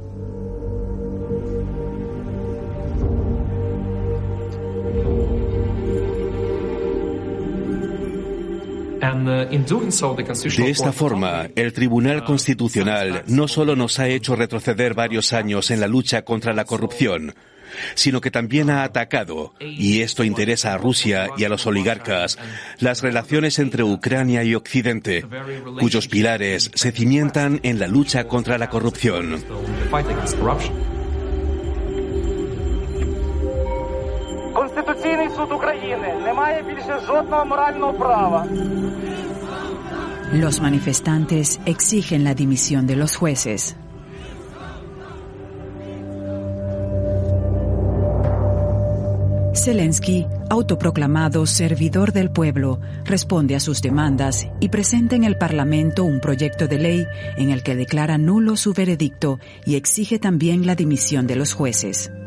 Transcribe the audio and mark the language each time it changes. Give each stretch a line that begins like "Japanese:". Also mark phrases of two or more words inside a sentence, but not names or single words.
Spanish: De esta forma, el Tribunal Constitucional no solo nos ha hecho retroceder varios años en la lucha contra la corrupción, sino que también ha atacado, y esto interesa a Rusia y a los oligarcas, las relaciones entre Ucrania y Occidente, cuyos pilares se cimientan en la lucha contra la corrupción.
Ukrainian: Конституційний суд України не має більше жодного морального права.
Spanish: Los manifestantes exigen la dimisión de los jueces. Zelensky, autoproclamado servidor del pueblo, responde a sus demandas y presenta en el Parlamento un proyecto de ley en el que declara nulo su veredicto y exige también la dimisión de los jueces.